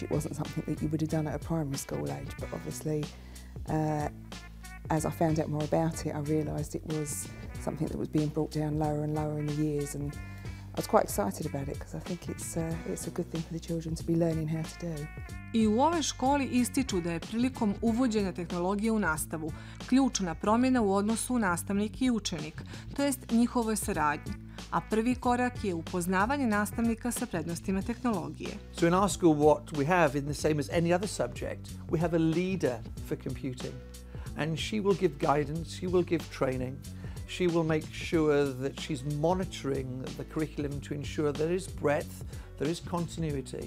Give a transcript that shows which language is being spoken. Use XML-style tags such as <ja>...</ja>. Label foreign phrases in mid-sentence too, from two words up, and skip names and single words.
<en>It wasn't something that you would have done at a primary school age, but obviously as I found out more about it, I realised it was something that was being brought down lower and lower in the years, and was quite excited about it because I think it's a good thing for the children to be learning how to do.</en> <bs>I u ovoj školi ističu da je prilikom uvođenja tehnologije u nastavu ključna promjena u odnosu nastavnik i učenik, to jest njihovoj saradnji, a prvi korak je upoznavanje nastavnika sa prednostima tehnologije.</bs> <en>So in our school what we have, in the same as any other subject, we have a leader for computing, and she will give guidance, she will give training. She will make sure that she's monitoring the curriculum to ensure there is breadth, there is continuity.</en>